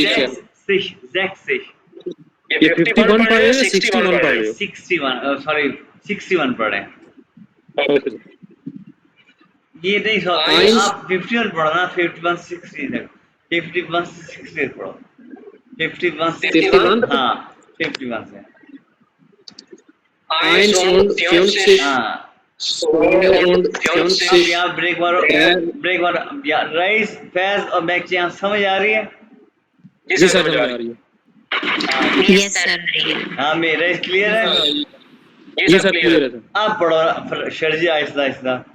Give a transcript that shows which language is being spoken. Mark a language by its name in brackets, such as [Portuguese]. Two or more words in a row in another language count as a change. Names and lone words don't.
[Hindi] ये 51 पढ़ रहे हो 61 पढ़ रहे हो 61 सॉरी 61 पढ़े। ओके ये नहीं सोचते [German] Eins- [Hindi] आप 51 पढ़ो ना, 51 60 तक, 51 से 60 पढ़ो, 51 से 51? हाँ 51 से [German] Eins und 50, [Hindi] हाँ। [German] 2 und [Hindi] अब 50, यहाँ ब्रेक मारो, ब्रेक मारो। रईस, फैज और मैक्स यहाँ समझ आ रही है? जी सर समझ आ रही है। [English] yes sir. [Hindi] हाँ मेरा रईस क्लियर है? जी सर क्लियर है सर। आप पढ़ो शर्जी आहिस्ता आहिस्ता।